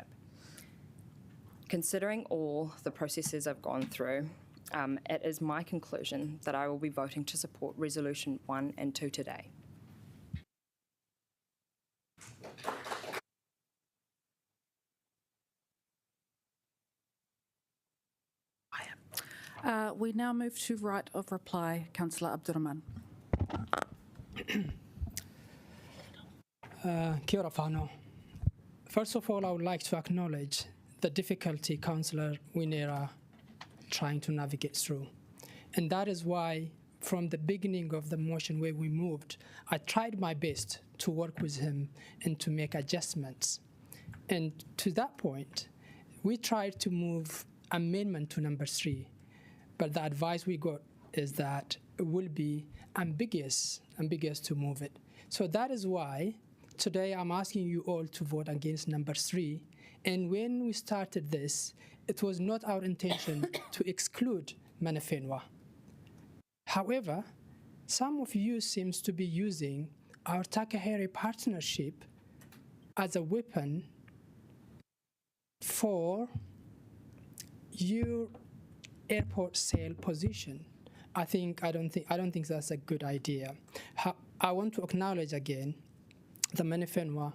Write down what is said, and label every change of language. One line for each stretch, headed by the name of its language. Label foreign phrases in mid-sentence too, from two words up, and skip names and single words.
English: Considering all the processes I've gone through, it is my conclusion that I will be voting to support Resolution 1 and 2 today. We now move to right of reply, Councillor Abdurrahman.
Māori: Kia ora whānau.
English: First of all, I would like to acknowledge the difficulty Councillor Whiringa trying to navigate through. And that is why, from the beginning of the motion where we moved, I tried my best to work with him and to make adjustments. And to that point, we tried to move amendment to number 3. But the advice we got is that it will be ambiguous to move it. So that is why today I'm asking you all to vote against number 3. And when we started this, it was not our intention to exclude
Māori: mana whenua.
English: However, some of you seems to be using our Takaheri partnership as a weapon for your airport sale position. I don't think that's a good idea. I want to acknowledge again the Manawhenua.